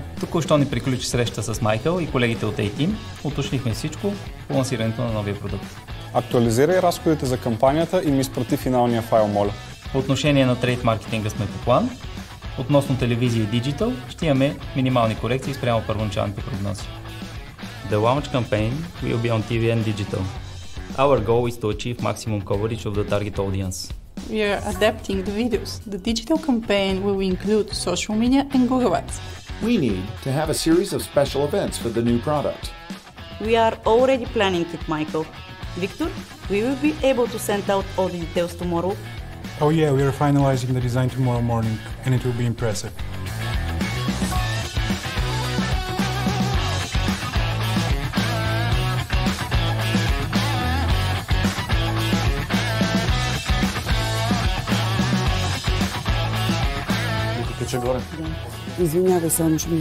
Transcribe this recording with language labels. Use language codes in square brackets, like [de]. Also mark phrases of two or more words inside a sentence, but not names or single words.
[bg] Току-що ни приключи среща с Майкъл и колегите от A-Team. Уточнихме всичко по лансирането на новия продукт. Актуализирай разходите за кампанията и ми изпрати финалния файл, моля. По отношение на трейд маркетинга сме по план. Относно телевизия и диджитал ще имаме минимални корекции спрямо първоначалните прогнози. [en] The launch campaign will be on TV and digital. Our goal is to achieve maximum coverage of the target audience. We are adapting the videos. The digital campaign will include social media and Google Ads. We need to have a series of special events for the new product. We are already planning it, Michael. Victor, we will be able to send out all the details tomorrow. Oh yeah, we are finalizing the design tomorrow morning and it will be impressive. [bg] Горе. Извинявай, само ще ми...